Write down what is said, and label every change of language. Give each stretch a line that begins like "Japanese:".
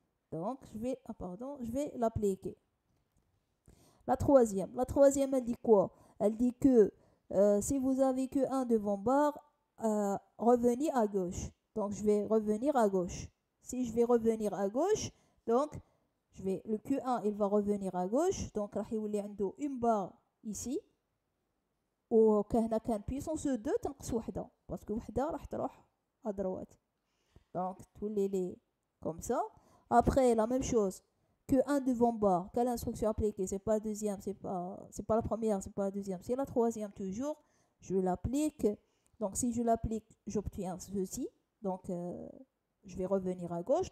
French: Donc, je vais l'appliquer. La troisième, elle dit quoi? Elle dit que si vous avez que 1 devant barre, revenez à gauche. Donc, je vais revenir à gauche. Si je vais revenir à gauche, donc, le Q1, il va revenir à gauche. Donc, il y a une barre ici.
Arabic: وكهنا كان puissance 2 تنقص وحده باسكو وحده راح تروح
French: à droite. Donc
Arabic: تولي لي
French: comme ça. Après la même chose que 1 devant barre. Quelle instruction appliquer? C'est pas la deuxième, c'est pas la première, c'est pas la deuxième, c'est la troisième toujours. Je l'applique. Donc si je l'applique, j'obtiens ceci. Donc je vais revenir à gauche.